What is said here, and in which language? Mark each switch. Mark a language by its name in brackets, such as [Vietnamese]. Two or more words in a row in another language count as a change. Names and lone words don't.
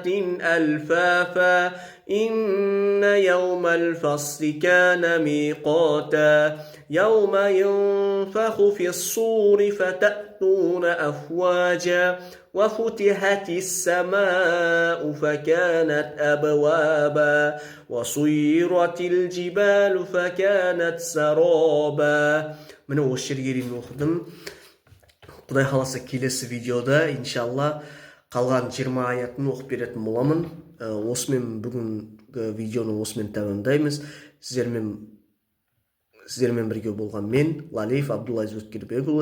[Arabic] ألفافا إن يوم الفصل كان ميقاتا يوم ينفخ في الصور فتأتون أفواجا وفتحت السماء فكانت أبوابا وصيرت الجبال فكانت سرابا. [Kazakh] Міне осы жерге дейін оқыдым. Құдай қаласа келесі видеода иншалла қалған 20 аятын оқып беретін боламын. Осымен бүгінгі видеоны осымен тәмамдаймыз. Сіздермен бірге болған мен, Лалиев Абдуллазиз Өткелбекұлы.